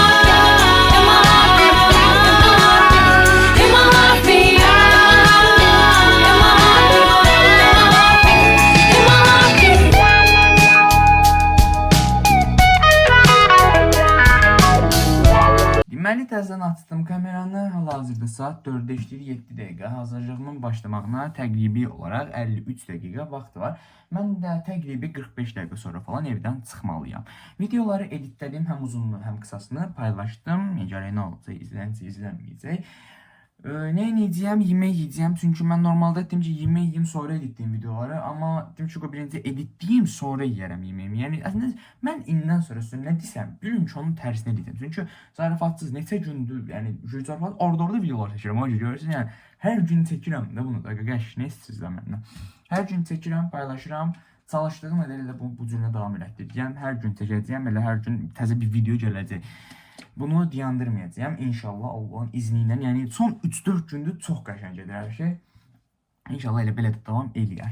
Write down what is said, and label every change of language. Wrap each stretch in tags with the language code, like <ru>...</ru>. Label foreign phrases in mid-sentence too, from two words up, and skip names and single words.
<en>In my heartbeat, in my heartbeat, in my heartbeat, in my heartbeat.</en> <az>Deməli təzədən açdım kameranı. Hal-hazırda saat 4-də işləyir, 7 dəqiqə. Hazırlığımın başlamağına təqribi olaraq 53 dəqiqə vaxt var. Mən də təqribi 45 dəqiqə sonra falan evdən çıxmalıyam. Videoları editlədim, həm uzunluğu, həm qısasını paylaşdım. Necə nə olacaq, izlənəcək, izlənməyəcək.</az> <tr>Ne yiyeceğim, yemek yiyeceğim. Çünkü ben normalde ettim ki yemeği yiyeyim sonra editleyeyim videoları. Ama ettim çünkü birinci editleyeyim sonra yiyərəm yemeğimi. Yani aslında ben indən sonra ne desem bilin ki onun tersine diyeceğim.</tr> <az>Çünkü zarafatsız neçə gündür yani zarafat orada videolar çəkirəm. O görürsün yani her gün çəkirəm də bunu da qəş ne istəyirsən məndən. Her gün çəkirəm, paylaşıram. Çalışdığım qədərilə bu cümlə davam elətdirəcəm. Hər gün çəkəcəyəm, elə hər gün təzə bir video gələcək. Bunu dayandırmayacağım inşallah</az> <tr>Allah'ın izniyle.</tr> <az>Yani son 3-4 gündür çox qəşəng gedir hər şey. İnşallah elə belə də davam eləyər.</az>